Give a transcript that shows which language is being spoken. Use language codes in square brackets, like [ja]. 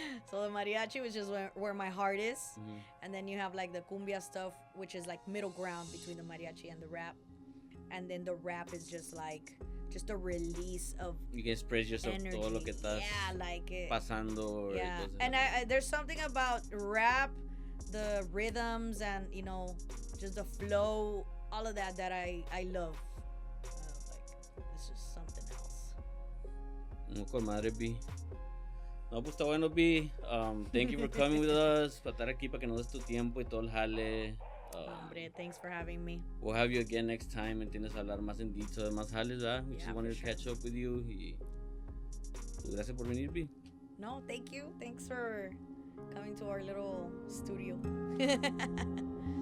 [en] So the mariachi, which is where my heart is, and then you have like the cumbia stuff, which is like middle ground between the mariachi and the rap, and then the rap is just a release of you can express yourself energy. [es] todo lo que estás pasando. [en] Yeah, and I there's something about rap, the rhythms, and you know, just the flow, all of that I love. Like it's just something else. [es] No, con madre, B. No, pues está bueno, B. [en] Thank you for coming with us. [es] Para estar aquí, para que nos des tu tiempo y todo el jale. [en] Hombre, thanks for having me. We'll have you again next time. [es] Entiendes, hablar más en detail de más jales, ¿verdad? [en] We just wanted to catch up with you. [es] Y pues, gracias por venir, B. [en] No, thank you. Thanks for coming to our little studio.